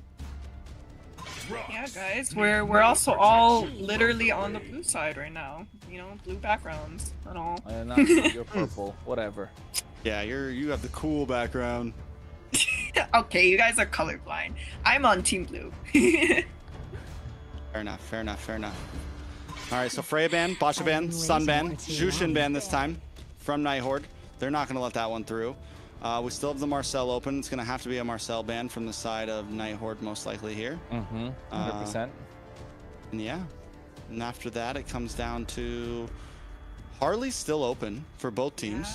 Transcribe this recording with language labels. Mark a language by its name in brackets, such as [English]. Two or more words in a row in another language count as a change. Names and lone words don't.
[English] Yeah, guys, we're also all literally on the blue side right now. You know, blue backgrounds and all. You're purple, whatever. Yeah, you have the cool background. Okay, you guys are colorblind. I'm on Team Blue. Fair enough, fair enough, fair enough. All right, so Freya ban, Basha ban, Sun ban, Jushin ban this time from Night Horde. They're not going to let that one through. We still have the Marcel open. It's going to have to be a Marcel ban from the side of Night Horde, most likely here. 100%. And yeah, and after that, it comes down to Harley's still open for both teams.